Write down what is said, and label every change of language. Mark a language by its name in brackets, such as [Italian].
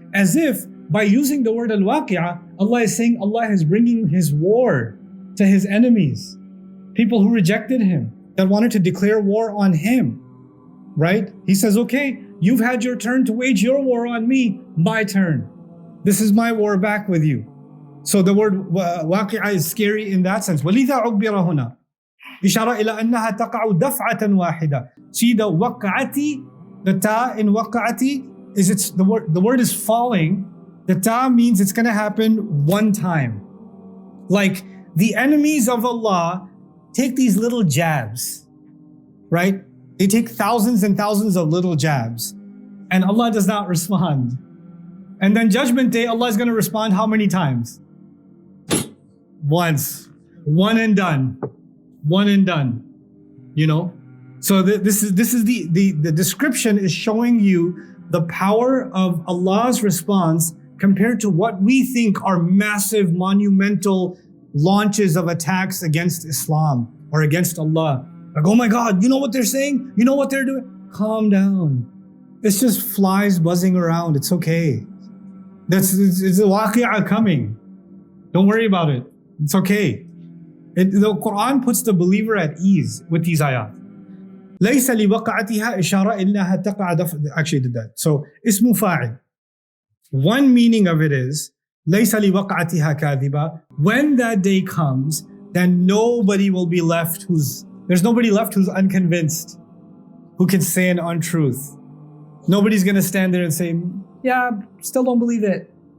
[English] As if by using the word al-waqi'ah, Allah is saying Allah is bringing His war to His enemies, people who rejected Him, that wanted to declare war on Him, right? He says, okay, you've had your turn to wage your war on me, my turn. This is my war back with you. So the word waqi'ah is scary in that sense. [Arabic] وَلِذَا عُبِّرَ هُنَا إشارة إلى أنها تقع دفعة واحدة. [English] See the waqa'ati, the ta in waqa'ati, the word is falling. The ta means it's going to happen one time. Like the enemies of Allah take these little jabs, right? They take thousands and thousands of little jabs, and Allah does not respond. And then Judgment Day, Allah is going to respond how many times? Once. One and done. One and done. You know? So this is the description is showing you the power of Allah's response compared to what we think are massive, monumental launches of attacks against Islam or against Allah. Like, oh my God, you know what they're saying? You know what they're doing? Calm down. It's just flies buzzing around. It's okay. It's a waqi'ah coming. Don't worry about it. It's okay. The Qur'an puts the believer at ease with these ayat. [Arabic] ليس لوقعتها إشارة إنها تقع دفع. [English] Actually did that. So اسم فاعل. One meaning of it is [Arabic] ليس لوقعتها كاذبة. [English] When that day comes, then nobody will be left there's nobody left who's unconvinced, who can say an untruth. Nobody's gonna stand there and say, yeah, still don't believe it.